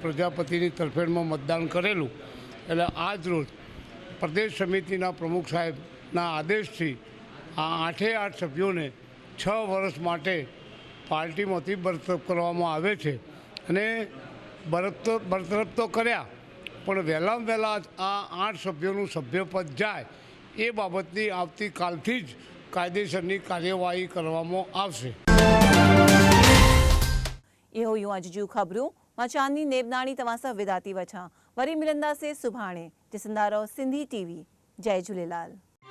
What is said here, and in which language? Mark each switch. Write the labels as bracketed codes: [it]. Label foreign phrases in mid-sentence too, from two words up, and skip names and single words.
[gu] પ્રજાપતિની તરફેણમાં મતદાન કરેલું એટલે આજ રોજ પ્રદેશ સમિતિના પ્રમુખ સાહેબના આદેશથી આ 8 સભ્યોને 6 વર્ષ માટે પાર્ટીમાંથી બરતરફ કરવામાં આવે છે અને બરતરફ તો કર્યા પણ વહેલામાં વહેલા આ 8 સભ્યોનું સભ્યપદ જાય એ બાબતની આવતીકાલથી જ કાયદેસરની કાર્યવાહી કરવામાં આવશે। [sd] इहो यूं अॼु जूं ख़बरूं मां चांदनी नेबनाणी तव्हां सां विदा थी वठां। वरी मिलंदासीं सुभाणे। ॾिसंदा रहो सिंधी टीवी। जय झूलेलाल।